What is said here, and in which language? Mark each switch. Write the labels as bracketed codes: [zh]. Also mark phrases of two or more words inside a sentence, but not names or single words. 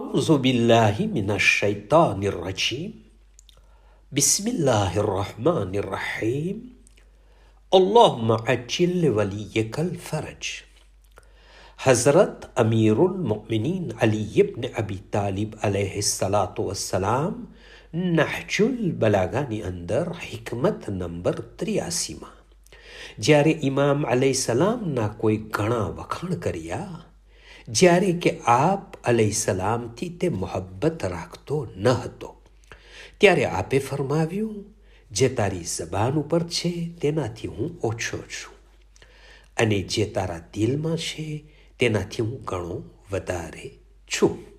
[ar] أعوذ بالله من الشيطان الرجيم بسم الله الرحمن الرحيم اللهم عجل وليك الفرج. [gu] हज़रत अमीरुल मोमिनीन अली इब्न अबी तालिब [ar] عليه الصلاة والسلام [gu] નહજુલ બલાગાની અંદર હિકમત નંબર 83માં જ્યારે ઇમામ અલૈહિસ્સલામના કોઈ ઘણા વખાણ કર્યા, જ્યારે કે આપ અલૈહિસ્સલામથી તે મોહબ્બત રાખતો ન હતો, ત્યારે આપે ફરમાવ્યું, જે તારી જબાન ઉપર છે તેનાથી હું ઓછો છું અને જે તારા દિલમાં છે તેનાથી હું ઘણો વધારે છું.